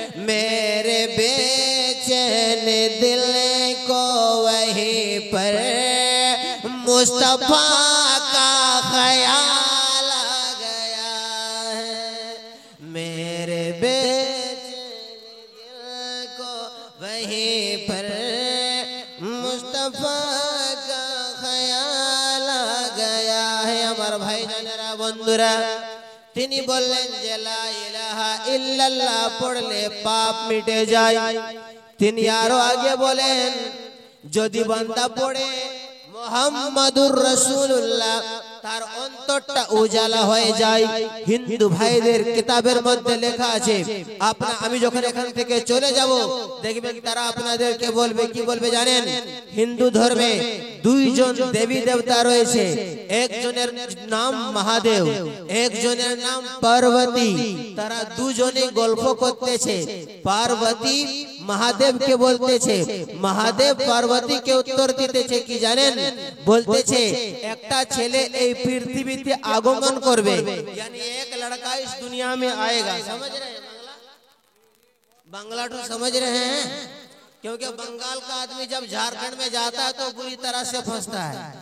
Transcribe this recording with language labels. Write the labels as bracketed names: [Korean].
[Hindi] मेरे बेचैन दिल को वहीं पर मुस्तफा का ख्याल आ गया है, मेरे बेचैन दिल को वहीं पर मुस्तफा का ख्याल आ गया है। [Bangla] আমার ভাই জানেরা বন্ধুরা, তিনি বললেন যে লা ইলাহা ইল্লাল্লাহ পড়লে পাপ মিটে যায়। তিনি আরো আগে বলেন যদি বান্দা পড়ে মুহাম্মাদুর রাসূলুল্লাহ তার অন্তরটা উজালা হয়ে যায়। হিন্দু ভাইদের কিতাবের মধ্যে লেখা আছে, আমি যখন এখান থেকে চলে যাব দেখবেন তারা আপনাদেরকে বলবে, কি বলবে জানেন? হিন্দু ধর্মে দুইজন দেবী দেবতা রয়েছে, একজনের নাম মহাদেব, একজনের নাম পার্বতী। তারা দুজনে গল্প করতেছে। পার্বতী মহাদেবকে বলতেছে, মহাদেব পার্বতীকে উত্তর দিতেছে কি জানেন? বলতেছে একটা ছেলে এই पृथ्वी आगमन करबे, [Hindi] यानी एक लड़का इस दुनिया में आएगा। समझ रहे हैं? बांग्ला तो समझ रहे हैं? क्योंकि बंगाल का आदमी जब झारखंड में जाता है तो बुरी तरह से फंसता है।